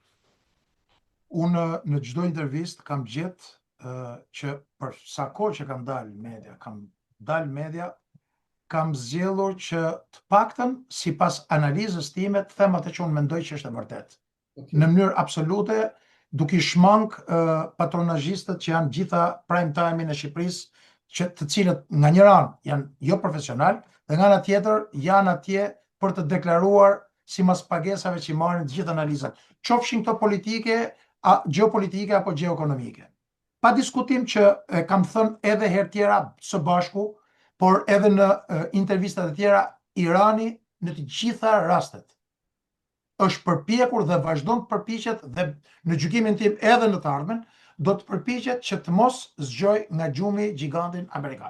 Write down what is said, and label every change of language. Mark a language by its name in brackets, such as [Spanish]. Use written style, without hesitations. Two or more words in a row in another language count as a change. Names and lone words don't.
[Albanian] Unë në çdo intervistë kam gjetë që për sa kohë që kam dalë media, kam zgjedhur që të paktën sipas analizës time të them atë që unë mendoj që është e vërtetë. Në mënyrë absolute, duke i shmang patronazhistët që janë gjitha [English] prime time- [Albanian] in e Shqipërisë, të cilët nga një anë janë jo profesional, dhe nga ana tjetër janë atje për të deklaruar sipas pagesave që marrin të gjithë analizat, qofshin këto politike, gjeopolitike apo gjeoekonomike. Pa diskutim që kam thënë edhe herë tjera së bashku, por edhe në intervistat e tjera, Irani në të gjitha rastet është përpjekur dhe vazhdon të përpiqet, dhe në gjykimin tim edhe në të ardhmen do të përpiqet që të mos zgjoj nga gjumi gigantin amerikan.